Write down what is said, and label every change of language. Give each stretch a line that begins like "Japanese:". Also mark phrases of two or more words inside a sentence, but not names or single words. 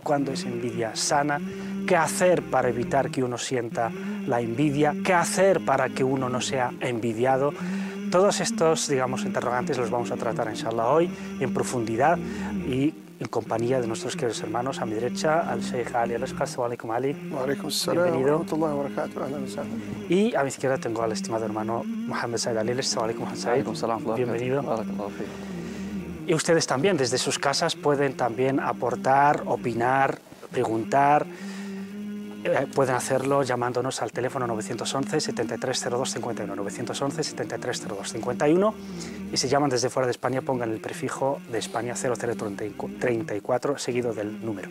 Spanish: ¿Cuándo es envidia sana? ¿Qué hacer para evitar que uno sienta la envidia? ¿Qué hacer para que uno no sea envidiado? Todos estos, interrogantes los vamos a tratar, inshallah, hoy en profundidad y en compañía de nuestros queridos hermanos. A mi derecha, al Sheikh Ali Al-Ashqar.
Arabic: السلام عليكم,
Spanish: Ali.
Arabic: وعليكم السلام.
Spanish: Bienvenido.
Arabic: وبركاته. أهلا وسهلا.
Spanish: Y a mi izquierda tengo al estimado hermano Mohammed Said Ali.
Arabic: السلام عليكم, Mohammed Said.
Spanish: Bienvenido. Y ustedes también, desde sus casas, pueden también aportar, opinar, preguntar. Pueden hacerlo llamándonos al teléfono 911 7302 51, 911 7302 51, y si llaman desde fuera de España pongan el prefijo de España 0034 seguido del número.